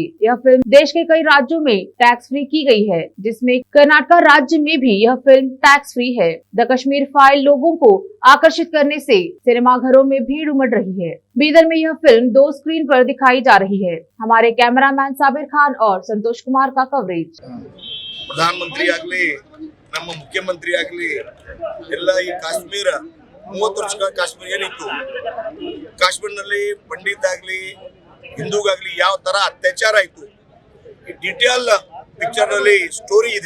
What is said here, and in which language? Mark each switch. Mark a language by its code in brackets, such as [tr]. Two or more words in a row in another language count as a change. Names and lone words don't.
[hi] यह फिल्म देश के कई राज्यों में [en] tax free [hi] की गई है, जिसमें कर्नाटक राज्य में भी यह फिल्म [en] tax free [hi] है। द कश्मीर फाइल लोगों को आकर्षित करने से सिनेमाघरों में भीड़ उमड़ रही है। बीदर में यह फिल्म 2 स्क्रीन पर दिखाई जा रही है। हमारे कैमरामैन साबिर खान और संतोष कुमार का कवरेज। [kn] ಪ್ರಧಾನಮಂತ್ರಿ ಆಗಲಿ ನಮ್ಮ ಮುಖ್ಯಮಂತ್ರಿ ಆಗಲಿ ಎಲ್ಲ ಈ ಕಾಶ್ಮೀರ 30 ವರ್ಷಗಳ ಕಾಶ್ಮೀರ ಏನಿತ್ತು, ಕಾಶ್ಮೀರನಲ್ಲಿ ಪಂಡಿತ್ ಆಗಲಿ ಹಿಂದೂಗಾಗ್ಲಿ ಯಾವ ತರ ಅತ್ಯಾಚಾರ ಆಯ್ತು ಈ [en] detail picture [kn] ನಲ್ಲಿ ಸ್ಟೋರಿ ಇದೆ.